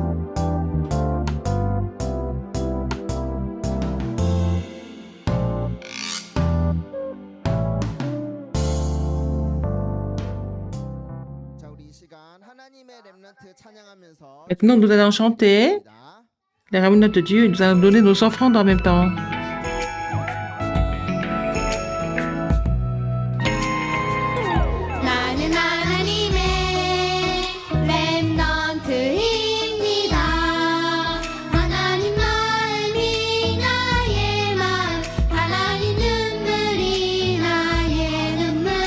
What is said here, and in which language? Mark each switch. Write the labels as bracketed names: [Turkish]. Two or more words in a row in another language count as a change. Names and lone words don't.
[French] Maintenant, nous allons chanter les remnants de Dieu et nous allons donner nos offrandes en même temps. [Korean] 나는 하나님의 렘넌트입니다. 하나님 마음이 나의 마음, 하나님 눈물이 나의 눈물.